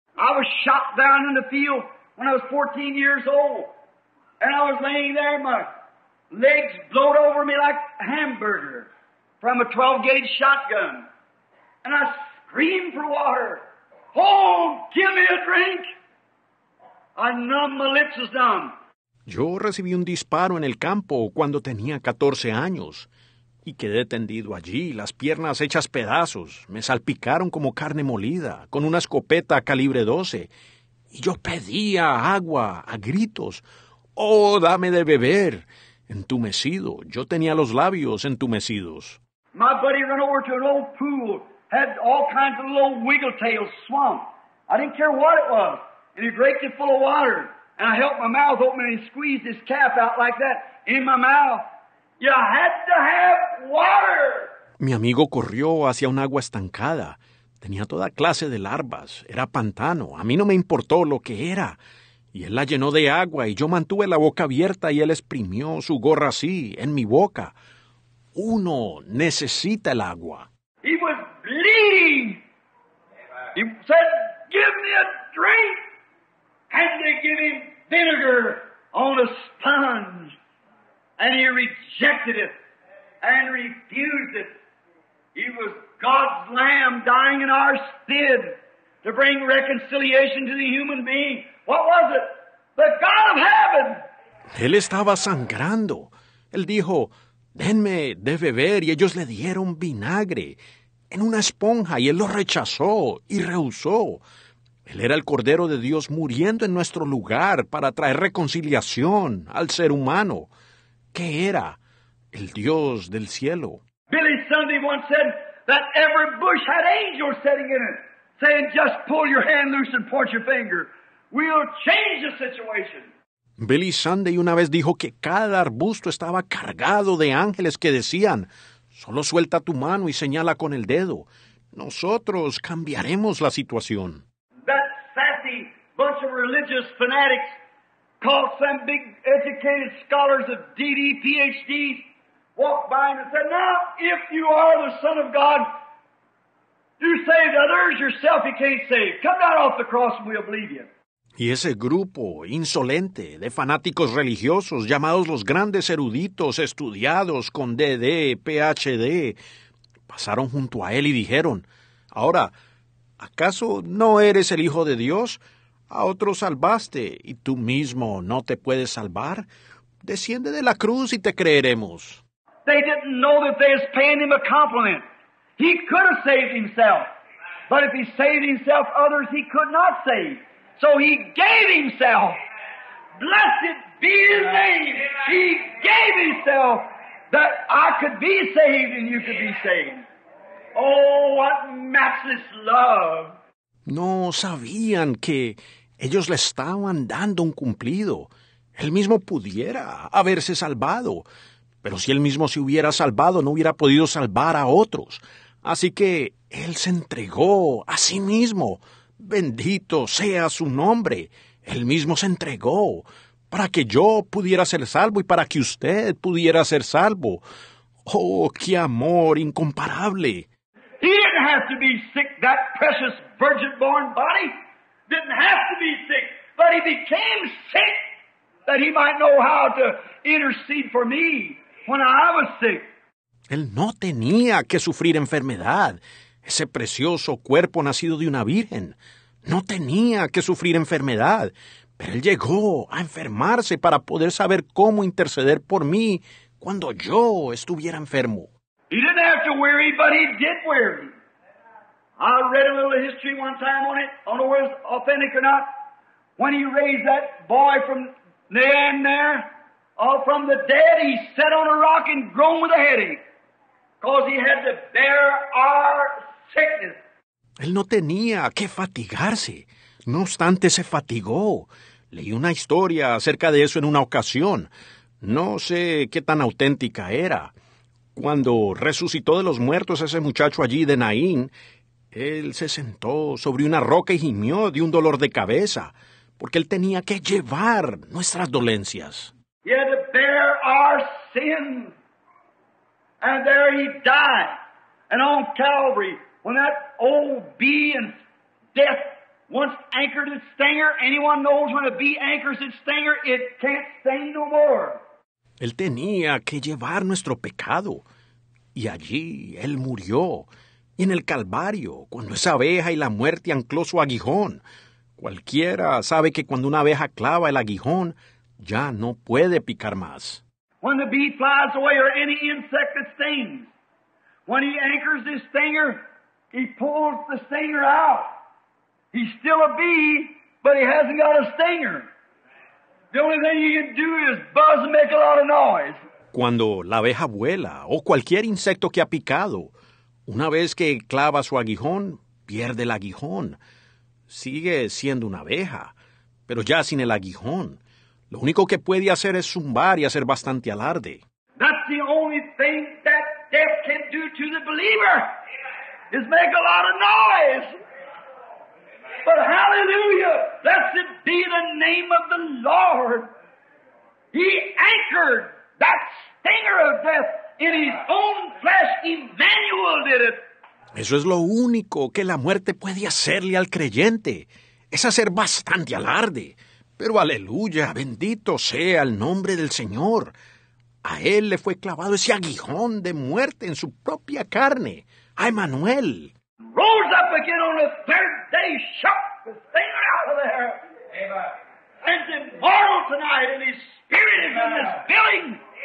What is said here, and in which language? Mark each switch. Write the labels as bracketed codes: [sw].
[en] I was shot down in the field when I was 14 years old. And I was laying there, my legs blowed over me like a hamburger from a 12-gauge shotgun. And I screamed for water. Oh, give me a drink. I numbed, my lips was numb. [es] Yo recibí un disparo en el campo cuando tenía 14 años y quedé tendido allí, las piernas hechas pedazos, me salpicaron como carne molida, con una escopeta calibre 12, y yo pedía agua a gritos. ¡Oh, dame de beber! Entumecido, yo tenía los labios entumecidos. [en] My buddy ran over to an old pool, had all kinds of little wiggle-tail swamp. I didn't care what it was, and he raked it full of water. And I held my mouth open and he squeezed his cap out like that in my mouth. You had to have water. [es] Mi amigo corrió hacia un agua estancada. Tenía toda clase de larvas. Era pantano. A mí no me importó lo que era. Y él la llenó de agua y yo mantuve la boca abierta y él exprimió su gorra así, en mi boca. Uno necesita el agua. [en] He was bleeding. He said, give me a drink. And they give him vinegar on a sponge. And he rejected it and refused it. He was God's Lamb dying in our stead to bring reconciliation to the human being. What was it? The God of heaven. [es] Él estaba sangrando. Él dijo, denme de beber, y ellos le dieron vinagre en una esponja, y él lo rechazó y rehusó. Él era el Cordero de Dios muriendo en nuestro lugar para traer reconciliación al ser humano. ¿Qué era? El Dios del cielo. [en] Billy Sunday once said that every bush had angels sitting in it, saying, just pull your hand loose and point your finger. We'll change the situation. [es] Billy Sunday una vez dijo que cada arbusto estaba cargado de ángeles que decían, solo suelta tu mano y señala con el dedo. Nosotros cambiaremos la situación. [en] That sassy bunch of religious fanatics called some big educated scholars of DD, PhDs, walked by and said, now, if you are the Son of God, you saved others, yourself you can't save. Come down off the cross and we'll believe you. [es] Y ese grupo insolente de fanáticos religiosos llamados los grandes eruditos estudiados con DD, PhD, pasaron junto a él y dijeron, ahora, ¿acaso no eres el Hijo de Dios? A otros salvaste, ¿y tú mismo no te puedes salvar? Desciende de la cruz y te creeremos. [en] They didn't know that they was paying him a compliment. He could have saved himself. But if he saved himself, others he could not save. So he gave himself. Blessed be his name. He gave himself that I could be saved and you could be saved. Oh, what matchless love. [es] No sabían que ellos le estaban dando un cumplido. Él mismo pudiera haberse salvado, pero si él mismo se hubiera salvado, no hubiera podido salvar a otros. Así que él se entregó a sí mismo. Bendito sea su nombre. Él mismo se entregó para que yo pudiera ser salvo y para que usted pudiera ser salvo. ¡Oh, qué amor incomparable! [en] He didn't have to be sick, that precious virgin-born body. Didn't have to be sick, but he became sick that he might know how to intercede for me when I was sick. [es] Él no tenía que sufrir enfermedad. Ese precioso cuerpo nacido de una virgen. No tenía que sufrir enfermedad. Pero él llegó a enfermarse para poder saber cómo interceder por mí cuando yo estuviera enfermo. [en] He didn't have to weary, but he did weary. I read a little history one time on it. I don't know whether it's authentic or not. When he raised that boy from the end there, from the dead, he sat on a rock and groaned with a headache. Because he had to bear our sickness. [es] Él no tenía que fatigarse. No obstante, se fatigó. Leí una historia acerca de eso en una ocasión. No sé qué tan auténtica era. Cuando resucitó de los muertos ese muchacho allí de Naín, él se sentó sobre una roca y gimió de un dolor de cabeza, porque él tenía que llevar nuestras dolencias. [en] He had to bear our sins. And there he died. And on Calvary, when that old bee and death once anchored its stinger, anyone knows when a bee anchors its stinger, it can't sting no more. [es] Él tenía que llevar nuestro pecado. Y allí él murió. Y en el Calvario, cuando esa abeja y la muerte ancló su aguijón. Cualquiera sabe que cuando una abeja clava el aguijón, ya no puede picar más. [en] When the bee flies away or any insect that stings, when he anchors his stinger, he pulls the stinger out. He's still a bee, but he hasn't got a stinger. The only thing he can do is buzz and make a lot of noise. [es] Cuando la abeja vuela o cualquier insecto que ha picado, una vez que clava su aguijón, pierde el aguijón. Sigue siendo una abeja, pero ya sin el aguijón. Lo único que puede hacer es zumbar y hacer bastante alarde. [en] That's the only thing that death can do to the believer, is make a lot of noise. But hallelujah, blessed be the name of the Lord. He anchored that stinger of death in his own flesh. Emmanuel did it. [es] Eso es lo único que la muerte puede hacerle al creyente, es hacer bastante alarde. Pero aleluya, bendito sea el nombre del Señor. A él le fue clavado ese aguijón de muerte en su propia carne, a Emmanuel. [en] Rose up again on the third day, shook the stinger out of there. Amen. And he's immortal tonight, and his spirit is in this building.